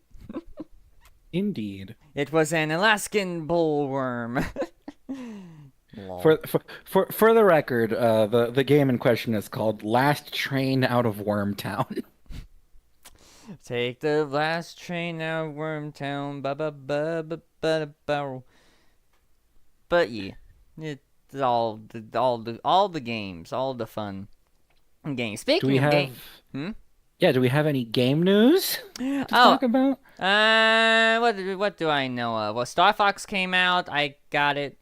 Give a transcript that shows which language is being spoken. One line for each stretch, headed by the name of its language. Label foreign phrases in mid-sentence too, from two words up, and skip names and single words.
English: Indeed. It was an Alaskan bullworm. For the record, the game in question is called Last Train Out of Wormtown. Take the last train out of Wormtown, ba ba ba ba ba ba. But yeah, it's all the games, all the fun games. Do Speaking we of have games, Yeah, do we have any game news to Oh, talk about? what do I know of? Well, Star Fox came out. I got it.